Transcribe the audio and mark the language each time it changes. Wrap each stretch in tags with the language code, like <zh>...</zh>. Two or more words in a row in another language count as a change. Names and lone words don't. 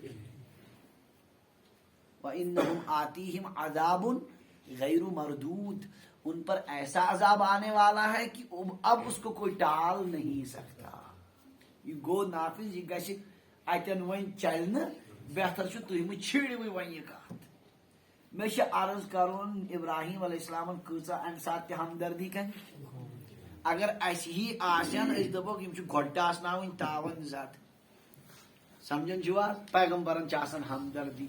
<ar>وانہم آتیہم عذاب غیر مردود</ar> <ur>ان پر ایسا عذاب آنے والا ہے کہ اب اس کو کوئی ٹال نہیں سکتا</ur> <ks>یہ گو نافذ یہ گژھِ اتن وۄنۍ چلنہٕ بہتر چھُ تُہۍ مہٕ چھیڑِوٕے وۄنۍ یہِ کتھ مےٚ چھُ عرض کرُن ابراہیم علیہ السلامن کۭژاہ امہِ ساتہٕ تہِ ہمدردی کَرِ اگر اسہِ ہی آسن أسۍ دپوکھ یِم چھِ گۄڈٕ ٹاسناوٕنۍ تاون زد سمجھان چھِو حظ پیغمبرن چھِ آسان ہمدردی</ks>